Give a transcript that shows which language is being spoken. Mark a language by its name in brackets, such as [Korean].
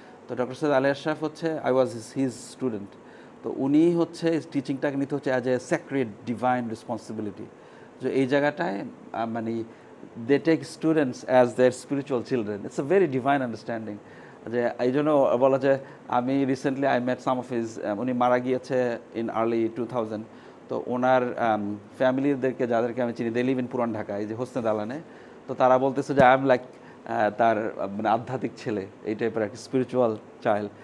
[Bangla] তো ডক্টর সৈয়দ আলী আশরাফ হচ্ছে, [English] I was his student. [Bangla] তো উনি হচ্ছে টিচিংটাকে নিতে হচ্ছে [English] As a sacred divine responsibility. [Bangla] যে এই জায়গাটায় মানে [English] they take students as their spiritual children. It's a very divine understanding. [Bangla] যে এই জন্য বলা যায়, আমি recently [English] I met some of his, [Bangla] উনি মারা গিয়েছে [English] In early 2000। [Bangla] তো ওনার ফ্যামিলিদেরকে যাদেরকে আমি চিনি, [English] they live in [Bangla] পুরান ঢাকা, এই যে হোসনে দালানে। তো তারা বলতেছে যে [English] I am like [Bangla] তার মানে আধ্যাত্মিক ছেলে, এই টাইপের একটা স্পিরিচুয়াল চাইল্ড।